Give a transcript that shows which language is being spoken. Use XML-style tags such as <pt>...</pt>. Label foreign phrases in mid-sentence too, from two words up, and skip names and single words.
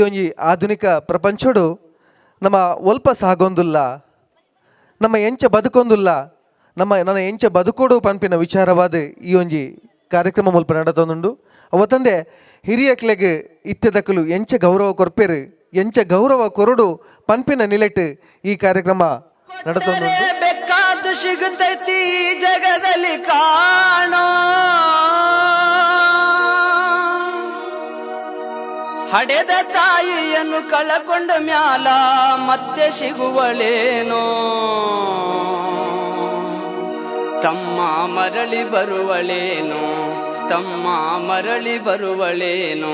<tcy>ಒಂಜಿ ಆಧುನಿಕ ಪ್ರಪಂಚಡು ನಮ್ಮ ಒಲ್ಪ ಸಾಗೊಂದುಲ್ಲ, ನಮ್ಮ ಎಂಚ ಬದುಕೊಂದುಲ್ಲ, ನನ್ನ ಎಂಚ ಬದುಕೋಡು ಪನ್ಪಿನ ವಿಚಾರವಾದ ಈ ಒಂಜಿ ಕಾರ್ಯಕ್ರಮ ಮುಲ್ಪ ನಡತೊಂದುಂಡು. ಅವತ್ತಂದೆ ಹಿರಿಯಕ್ಲೆಗೆ ಇತ್ತದಕ್ಕಲು ಎಂಚ ಗೌರವ ಕೊರ್ಪೇರು, ಎಂಚ ಗೌರವ ಕೊರಡು ಪನ್ಪಿನ ನಿಲೆಟ್ ಈ ಕಾರ್ಯಕ್ರಮ ನಡತೊಂದುಂಡು.</tcy> <kn>ಬೇಕಾದ ಸಿಗುತ್ತೈತಿ ಜಗದಲ್ಲಿ ಕಾಣೋ, ಹಡೆದ ತಾಯಿಯನ್ನು ಕಳಕೊಂಡ ಮ್ಯಾಲ ಮತ್ತೆ ಸಿಗುವಳೇನೋ, ತಮ್ಮ ಮರಳಿ ಬರುವಳೇನೋ, ತಮ್ಮ ಮರಳಿ ಬರುವಳೇನೋ.</kn>